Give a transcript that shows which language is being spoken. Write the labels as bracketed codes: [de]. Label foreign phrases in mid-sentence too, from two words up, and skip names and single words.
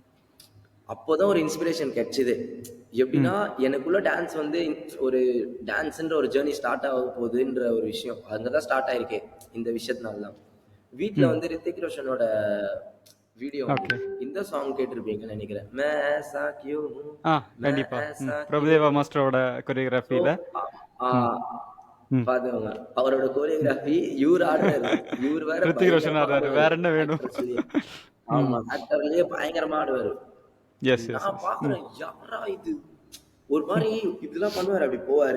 [ta] அப்போதான் ஒரு இன்ஸ்பிரேஷன் கிடைச்சது. எப்படின்னா, ம். எனக்குள்ள டான்ஸ் வந்து ஒரு டான்ஸ்ன்ற ஒரு [en] journey start [ta] ஆக போகுதுன்ற ஒரு விஷயம். அங்க தான் ஸ்டார்ட் ஆயிருக்கே. இந்த விஷயத்தினால தான். வீட்ல ம். வந்து ரித்திக் ரோஷனோட வீடியோ ஓகே. வந்தது. இந்த சாங் கேட்டிருப்பீங்கன்னு நினைக்கிறேன். [hi] मैं ऐसा क्यों हूँ ஆ. [ta] मैं கண்டிப்பா. ம். [hi] ऐसा क्यों [ta] பிரபுதேவா हूँ மாஸ்டரோட ஸோ கொரியோகிராஃபில. ஆ ம். ம். பாத்துக்கோங்க. அவரோட கோரியோகிராஃபி இவரு ஆடுறாரு. இவரு வேற ரித்திக் ரோஷன் பயங்கரமா ஆடுறாரு. ஆடுவாரு. வேற என்ன வேணும்? ஆக்ட்ரஸ்லயே. ம். ஆமா. ஆக்டர்லயே பயங்கரமா ஆடுவாரு. எஸ், எஸ், நான் எஸ். ம். பாக்குறேன் யாரா இது? ஒரு மாரி இதெல்லாம் பண்ணுவாரு. அப்படி போவாரு.